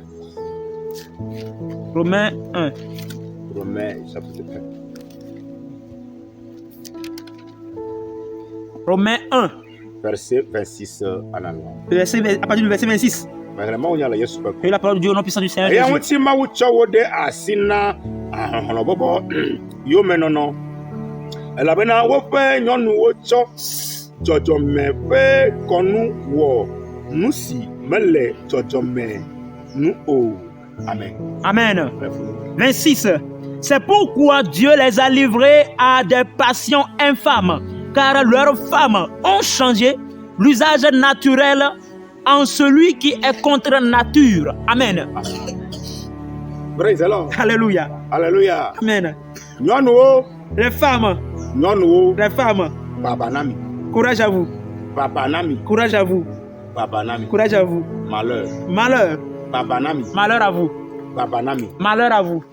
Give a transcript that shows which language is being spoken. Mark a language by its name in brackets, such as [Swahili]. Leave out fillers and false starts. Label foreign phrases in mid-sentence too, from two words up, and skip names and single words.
[French] Romains 1. Romains chapitre 1. Romains 1. Verset 26 en allemand. À partir du verset 26. Et la parole de Dieu au nom puissant du Seigneur Jésus. [Ewe] Elabena woƒe nyɔnuwo tsɔ dzɔdzɔme ƒe kɔnu wɔ nu si mele dzɔdzɔme nu o. [French] Amen. Amen. 26. C'est pourquoi Dieu les a livrés à des passions infâmes, car leurs femmes ont changé l'usage naturel en celui qui est contre nature. Amen. [English] Praise the Lord. [French] Alléluia. Alléluia. Amen. [Ewe] Nyɔnuwo. [French] Les femmes. [Ewe] Nyɔnuwo. [French] Les femmes. [Ewe] Babanami. [French] Courage à vous. [Ewe] Babanami. [French] Courage à vous. [Ewe] Babanami. [French] Courage à vous. Malheur. Malheur. [Ewe] Babanami. [French] Malheur à vous. [Ewe] Babanami. [French] Malheur à vous.